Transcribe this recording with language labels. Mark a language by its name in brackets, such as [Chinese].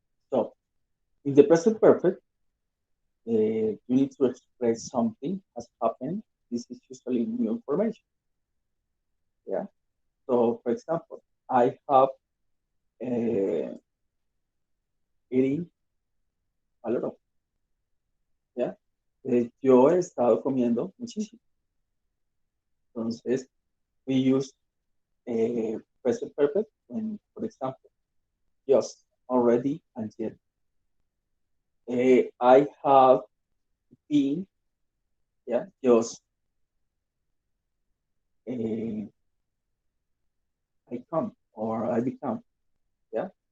[English] So in the present perfect, you need to express something has happened. This is usually new information. Yeah. So for example, I have eating a lot of. Yeah. [Spanish] Yo he estado comiendo muchísimo. [English] Entonces, we use present perfect when, for example, just, already, and yet. I have been, yeah, just, I come or I become, yeah.